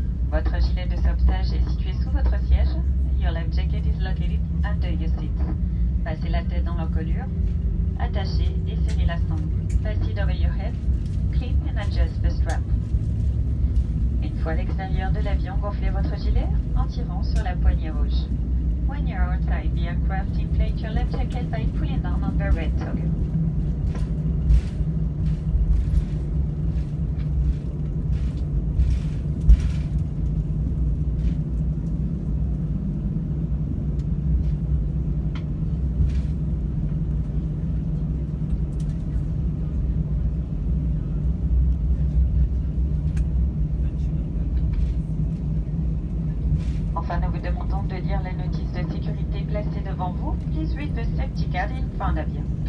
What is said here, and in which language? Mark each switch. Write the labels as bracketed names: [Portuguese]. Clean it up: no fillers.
[French] Votre gilet de sauvetage est situé sous votre siège. [English] Your life jacket is located under your seat. [French] Passez la tête dans l'encolure. Attachez et serrez la sangle. [English] fastened over your head, clip and adjust the strap. [French] Une fois à l'extérieur de l'avion, gonflez votre gilet en tirant sur la poignée rouge. [English] When you're outside the aircraft, inflate your life jacket by pulling down on the red toggle. [French] Enfin, nous vous demandons de lire la notice de sécurité placée devant vous. [English] Please read the safety card in front of you.